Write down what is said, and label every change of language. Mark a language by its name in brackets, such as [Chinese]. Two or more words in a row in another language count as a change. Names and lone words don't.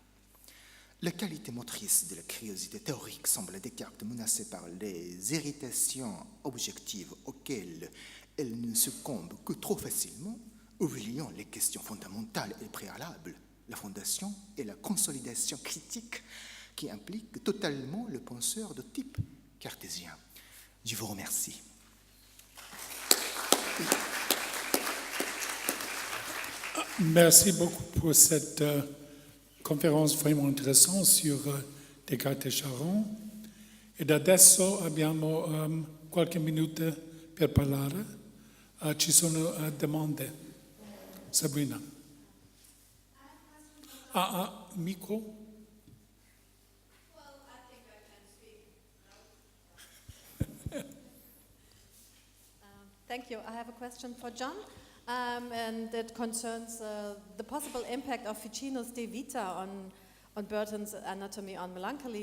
[French] La qualité motrice de la curiosité théorique semble à Descartes menacée par les irritations objectives auxquelles elle ne succombe que trop facilement, oubliant les questions fondamentales et préalables, la fondation et la consolidation critique qui impliquent totalement le penseur de type cartésien. Je vous remercie. Merci beaucoup pour cette conférence vraiment interessante sur Descartes e Charon. [Italian] Ed adesso abbiamo qualche minuto per parlare. Ci sono domande. Sabrina. Micro. [English] Thank you. I have a question for John, and it concerns the possible impact of Ficino's De Vita on Burton's Anatomy on Melancholy.